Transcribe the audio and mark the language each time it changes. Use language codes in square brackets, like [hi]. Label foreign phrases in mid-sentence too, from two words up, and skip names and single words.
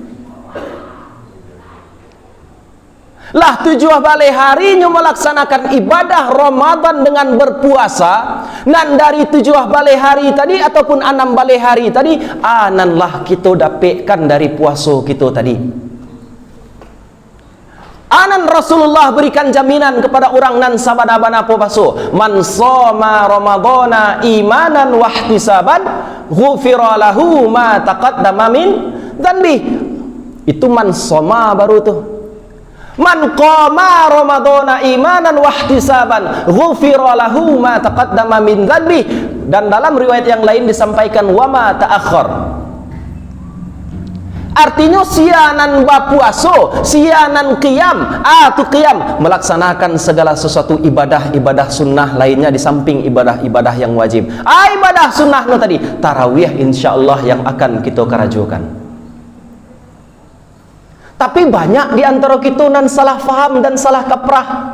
[id] Lah 7 balih harinya melaksanakan ibadah Ramadan dengan berpuasa. [min] Nan dari 7 balih hari tadi ataupun 6 balih hari tadi, nan lah kita dapatkan dari puasa kita tadi. Anan Rasulullah berikan jaminan kepada orang nan sabana-bana puasa. [ar] من صام رمضان إيمانا و احتسابا غفر له ما تقدم من ذنبي. [id] Itu [ar] من صام [id] baru tuh. [ar] من قام رمضان إيمانا و احتسابا غفر له ما تقدم من ذنبي. [id] Dan dalam riwayat yang lain disampaikan [ar] و ما تأخر. [id] Artinya [min] sianan bapuaso, sianan qiyam, [id] qiyam melaksanakan segala sesuatu ibadah sunnah lainnya di samping ibadah yang wajib. Ibadah sunnah no tadi tarawih insyaallah yang akan kita kerajukan. Tapi banyak di antara kita nan salah faham dan salah kaprah.